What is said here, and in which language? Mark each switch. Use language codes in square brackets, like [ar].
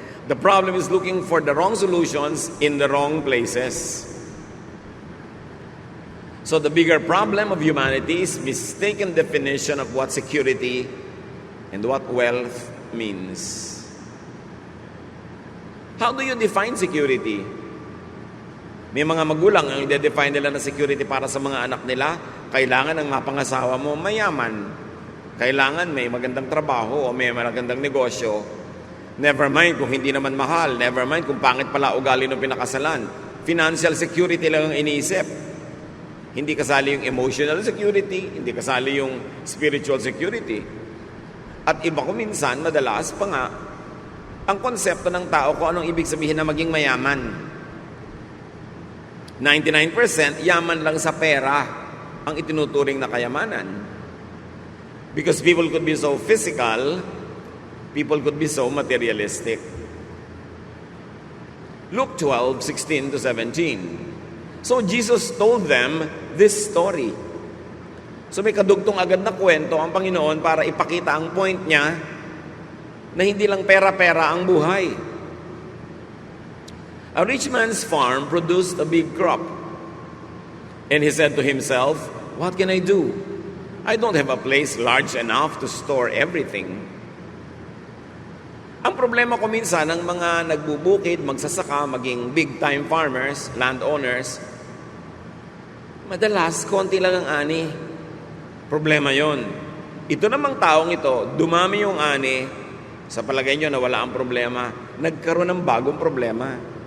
[en] The problem is looking for the wrong solutions in the wrong places. So the bigger problem of humanity is mistaken definition of what security and what wealth means. How do you define security? [tl] May mga magulang ang i-define nila na security para sa mga anak nila, kailangan ang mapangasawa mo mayaman. Kailangan may magandang trabaho o may magandang negosyo. [en] Never mind [tl] kung hindi naman mahal. Never mind kung pangit pala ugali ng pinakasalan. Financial security lang ang iniisip. Hindi kasali yung emotional security, hindi kasali yung spiritual security. At iba ko minsan, madalas pa nga, ang konsepto ng tao ko anong ibig sabihin na maging mayaman. 99% yaman lang sa pera ang itinuturing na kayamanan. [en] Because people could be so physical, people could be so materialistic. Luke 12:16-17. So Jesus told them this story. [tl] So may kadugtong agad na kwento ang Panginoon para ipakita ang point niya na hindi lang pera-pera ang buhay. [en] A rich man's farm produced a big crop. And he said to himself, "What can I do? I don't have a place large enough to store everything." [tl] Ang problema ko minsan ng mga nagbubukid, magsasaka, maging big-time farmers, landowners, madalas, konti lang ang ani. Problema yon. Ito namang taong ito, dumami yung ani, sa palagay nyo na wala ang problema, nagkaroon ng bagong problema.